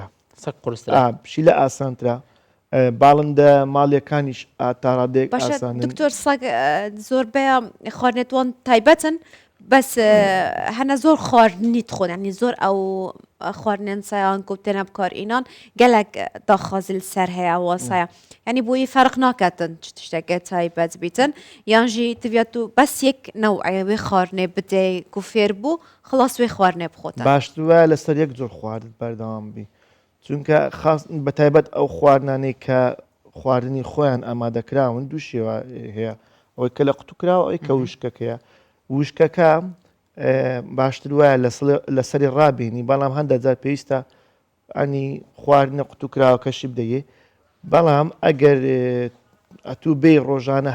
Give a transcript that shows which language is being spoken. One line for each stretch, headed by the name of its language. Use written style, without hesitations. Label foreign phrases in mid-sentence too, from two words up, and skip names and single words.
Central Kurdish: سەگ قورسترا پشیلە ئاسانترە باڵندە ماڵیەکانیش تاڕادێک ئاسانن
Kurdish: دکتۆر سەگ زۆربەیە خواردنێتوان تایبەتن بەس هەنە زۆر خواردنی تخۆن ینی زۆر ئەو خواردنێن سایان کوتێنە بکارئینان gelek daxwazî ser heye wasaya yanî bûyî ferq naketin çi tiştekê taybet bîtin yan jî tiviya tu bes yek neweyê wê xwarinê bidê ku fêr bû xilas wê xwarinê bixwetin
Central Kurdish: باشتر وایە لەسەر یەک جۆر خواردن بەردەوام بی چونکە بە تایبەت ئەو خواردنانەی کە خواردنی خۆیان ئامادەکراون دوو شێوە هەیە ئەوەی کە لە قوتوکراوە ئەوەی کە وشکەکەیە وشکەکە باشتر وایە لەسەری ڕابینی بەڵام هەندە جار پێویستە ئەنی خواردنە قوتوکراوەکەشی بدەیێ بەڵام ئەگەر ئەتوو بێ ڕۆژانە